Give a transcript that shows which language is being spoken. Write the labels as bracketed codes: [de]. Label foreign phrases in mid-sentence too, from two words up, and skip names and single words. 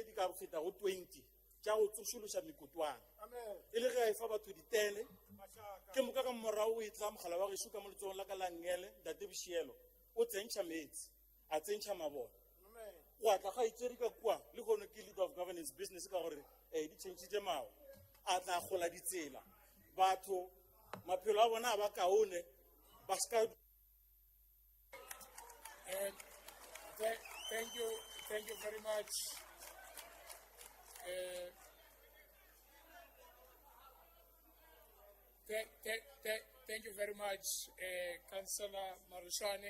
[nso] di ka feta go 20 tša go tsošološa mekotwana e le ge a e fa batho ditene ke moka ka morago o e tla mogala wa gešo ka mo letsogong la ka la Ngele ntate Bošielo o tsentšha meetse a tsentšha mabone go atla ga itšeri ka kua le kgone ke [en] leader of governance business [nso] ka gore di tšhentšhitše mao a tla gola ditsela batho maphelo a bona a ba kaone ba ska. [en] Thank you very much. Thank you very much, Councillor Marushane.